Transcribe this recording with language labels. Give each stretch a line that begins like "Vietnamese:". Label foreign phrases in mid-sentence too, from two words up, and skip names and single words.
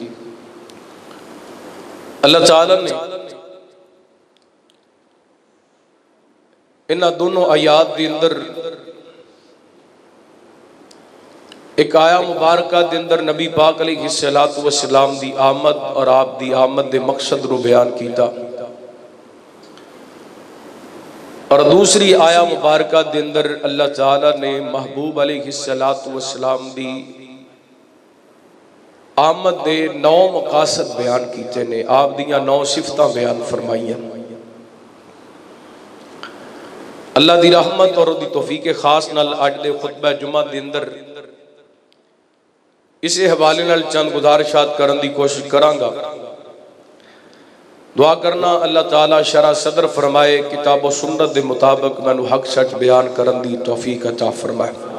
Punjabi: اللہ تعالیٰ نے انہاں دونوں آیات دی اندر ایک آیا مبارکہ دے اندر نبی پاک
Arabic: علیہ السلام
Punjabi: دی آمد اور آپ دی آمد دے مقصد رو بیان کیتا، اور دوسری آیا مبارکہ دے اندر اللہ تعالیٰ نے محبوب
Arabic: علیہ السلام
Punjabi: دی آمد دے 9 مقاصد بیان کیتے نے، آپ دیاں 9 صفتاں بیان فرمائیاں۔ اللہ دی رحمت اور دی توفیق خاص نال اج دے خطبہ جمعہ دے اندر اسے حوالے نال چند گزارشات کرن دی کوشش کراں گا۔ دعا کرنا اللہ تعالیٰ شرح صدر فرمائے، کتاب و سنت دے مطابق مینوں حق سچ بیان کرن دی توفیق عطا فرمائے۔